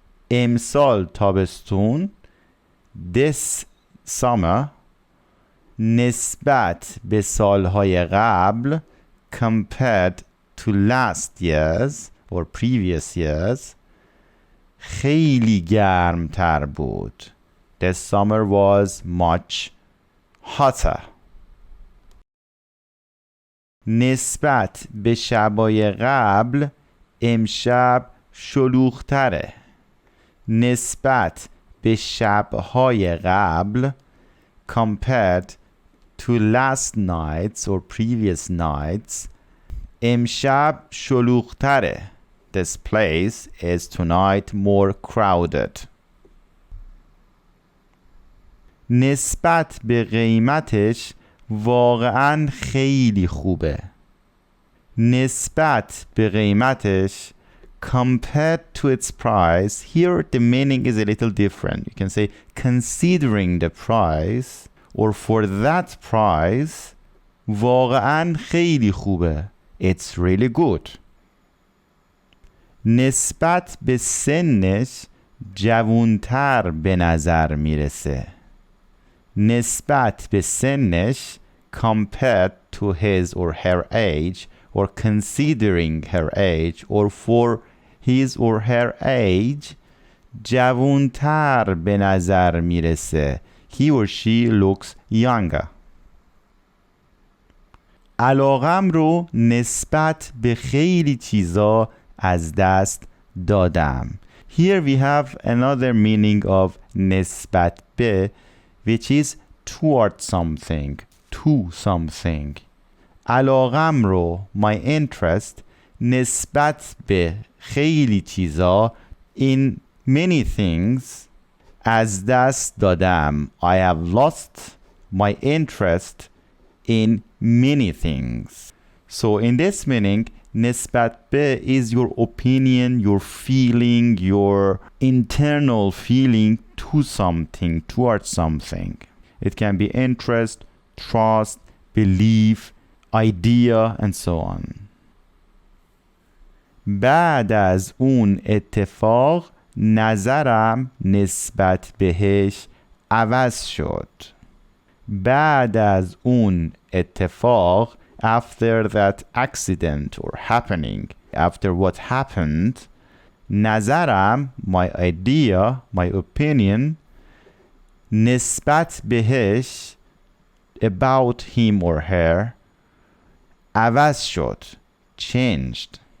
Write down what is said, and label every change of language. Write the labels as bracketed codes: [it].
[fa] امسال تابستون [en] this summer [fa] نسبت به سالهای قبل [en] compared to last years or previous years [fa] خیلی گرمتر بود. [en] This summer was much hotter. [fa] نسبت به شبای قبل امشب شلوغ‌تره. نسبت به شب‌های قبل [en] compared to last nights or previous nights [fa] امشب شلوغ‌تره. [en] This place is tonight more crowded. [fa] نسبت به قیمتش واقعاً خیلی خوبه. نسبت به قیمتش [en] compared to its price. Here the meaning is a little different. You can say considering the price or for that price [fa] واقعاً خیلی خوبه. [en] It's really good. [fa] نسبت به سنش جوانتر به نظر میرسه. نسبت به سنش [en] compared to his or her age or considering her age or for his or her age [fa] جوانتر به نظر میرسه. [en] He or she looks younger. [fa] علاقم رو نسبت به خیلی چیزا از دست دادم. [en] Here we have another meaning of نسبت به which is toward something, to something. [fa] علاقم رو [en] my interest [fa] نسبت به خیلی چیزا [en] in many things [fa] از دست دادم. [en] I have lost my interest in many things. So in this meaning نسبت به is your opinion, your feeling, your internal feeling to something, towards something. It can be interest, trust, belief, idea and so on. [fa] بعد از اون اتفاق نظرم نسبت بهش عوض شد. بعد از اون اتفاق [en] after that accident or happening, after what happened, [fa] نظرم [en] my idea, my opinion [fa] نسبت بهش [en] about him or her [fa] عوض شد, [en] changed.